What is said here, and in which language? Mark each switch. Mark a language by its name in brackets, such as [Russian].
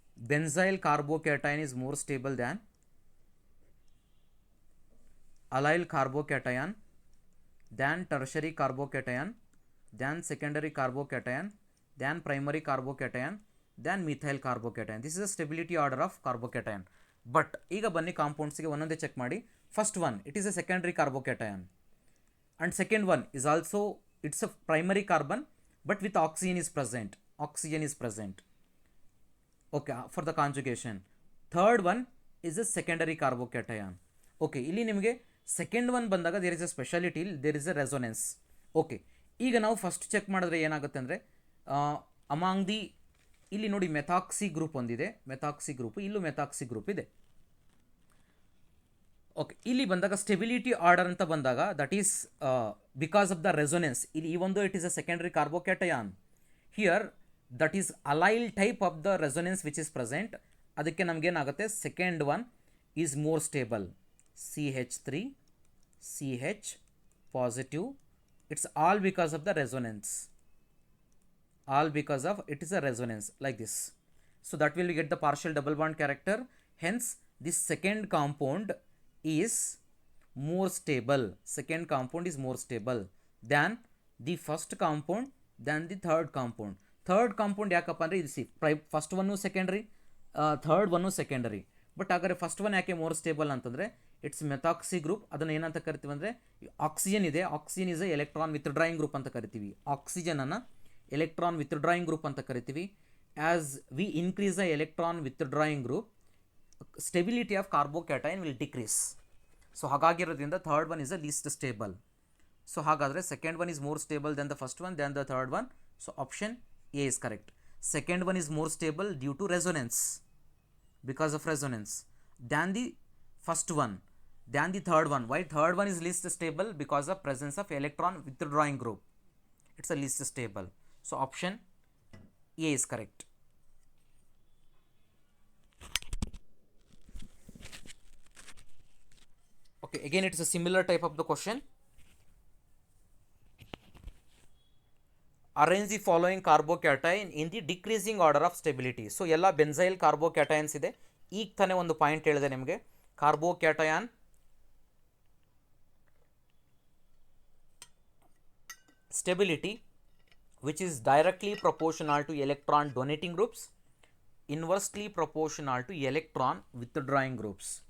[English] Benzyl carbocation is more stable than allyl carbocation, than tertiary carbocation, than secondary carbocation, than primary carbocation, than methyl carbocation. This is the stability order of carbocation. But [Kannada] ಈಗ ಬನ್ನಿ ಕಾಂಪೌಂಡ್ಸ್ಗೆ ಒಂದೊಂದೇ check ಮಾಡಿ. [English] First one, it is a secondary carbocation, and second one is also it's a primary carbon but with oxygen is present. Okay, for the conjugation. Third one is a secondary carbocation. Okay, [Kannada] ಇಲ್ಲಿ ನಿಮಗೆ second one ಬಂದಾಗ [English] There is a speciality, there is a resonance. [Kannada] Okay, ಈಗ ನಾವು first check ಮಾಡಿದ್ರೆ ಏನಾಗುತ್ತೆ ಅಂದರೆ among the, ಇಲ್ಲಿ ನೋಡಿ ಮೆಥಾಕ್ಸಿ ಗ್ರೂಪ್ ಒಂದಿದೆ, ಮೆಥಾಕ್ಸಿ ಗ್ರೂಪ್, ಇಲ್ಲೂ ಮೆಥಾಕ್ಸಿ ಗ್ರೂಪ್ ಇದೆ. ಓಕೆ, ಇಲ್ಲಿ ಬಂದಾಗ ಸ್ಟೆಬಿಲಿಟಿ ಆರ್ಡರ್ ಅಂತ ಬಂದಾಗ [English] That is because of the resonance. [Kannada] ಇಲ್ಲಿ ಈ ಒಂದು [English] It is a secondary carbocation. Here that is allyl type of the resonance which is present. [Kannada] ಅದಕ್ಕೆ ನಮಗೇನಾಗುತ್ತೆ, [English] Second one is more stable, CH3 CH positive. It's all because of the resonance, all because of it is a resonance like this. So that will get the partial double bond character. Hence this second compound is more stable. Second compound is more stable than the first compound than the third compound. Third compound [Kannada] ಯಾಕಪ್ಪ ಅಂದರೆ ಇದು C first one secondary, third one secondary. But ಹಾಗಾದರೆ first one ಯಾಕೆ more stable ಅಂತಂದರೆ [English] It's methoxy group. [Kannada] ಅದನ್ನು ಏನಂತ ಕರಿತೀವಿ ಅಂದರೆ ಆಕ್ಸಿಜನ್ ಇದೆ, [English] oxygen is a electron withdrawing group [Kannada] ಅಂತ ಕರಿತೀವಿ. ಆಕ್ಸಿಜನನ್ನು ಎಲೆಕ್ಟ್ರಾನ್ ವಿತ್ಡ್ರಾಯಿಂಗ್ ಗ್ರೂಪ್ ಅಂತ ಕರಿತೀವಿ. [English] As we increase the electron withdrawing group, stability of carbocation will decrease. So ಹಾಗಾಗಿರೋದ್ರಿಂದ third one is a least stable. So ಹಾಗಾದರೆ second one is more stable then the first one then the third one. So option A is correct. Second one is more stable due to resonance, because of resonance, than the first one, than the third one. Why third one is least stable? Because of presence of electron withdrawing group. It's a least stable. So option A is correct. Okay, again it's a similar type of the question. Arrange the following carbocation in the decreasing order of stability. [Kannada] So ಎಲ್ಲ benzyl ಕಾರ್ಬೋಕ್ಯಾಟಯನ್ಸ್ ಇದೆ. ಈಗ ತಾನೇ ಒಂದು point ಹೇಳಿದೆ ನಿಮಗೆ, [English] Carbocation stability which is directly proportional to electron donating groups, inversely proportional to electron withdrawing groups.